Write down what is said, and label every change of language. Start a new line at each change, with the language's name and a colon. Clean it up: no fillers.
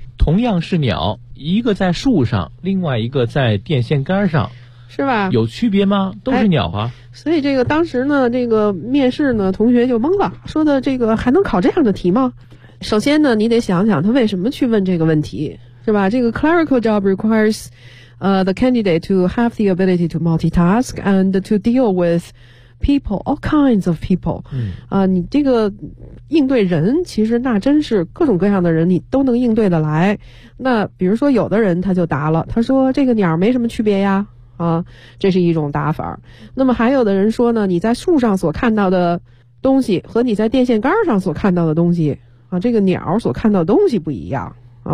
Chinese: 同样是鸟，一个在树上，另外一个在电线杆上，是吧？有区别吗？都是鸟啊。哎，所以这个当时呢，这个面试呢，同学就懵了，说的这个还能考这样的题吗？首先呢，你得想想他为什么去问这个问题，是吧？这个
English: clerical job requires, the candidate to have the ability to multitask and to deal with people, all kinds of people.
Chinese: 你这个应对人，其实那真是各种各样的人，你都能应对的来。那比如说有的人他就答了，他说这个鸟没什么区别呀。啊，这是一种打法。那么还有的人说呢，你在树上所看到的东西和你在电线杆上所看到的东西啊，这个鸟所看到的东西不一样啊。